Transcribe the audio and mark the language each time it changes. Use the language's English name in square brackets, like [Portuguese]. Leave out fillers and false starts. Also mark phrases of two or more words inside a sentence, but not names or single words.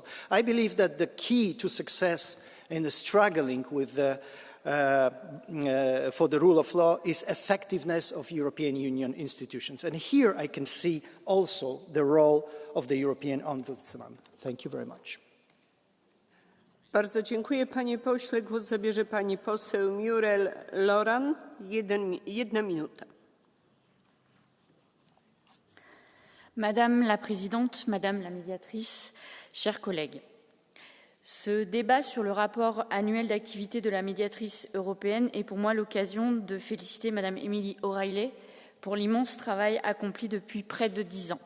[English] I believe that the key to success in the struggling with for the rule of law is effectiveness of European Union institutions. And here I can see also the role of the European Ombudsman. Thank you very much. [Polish] Bardzo dziękuję, panie pośle. Głos zabierze pani poseł Muriel Loran. 1 minuta. [French] Madame la Présidente, Madame la Médiatrice, chers collègues, ce débat sur le rapport annuel d'activité de la médiatrice européenne est pour moi l'occasion de féliciter Madame Emily O'Reilly pour l'immense travail accompli depuis près de 10 ans.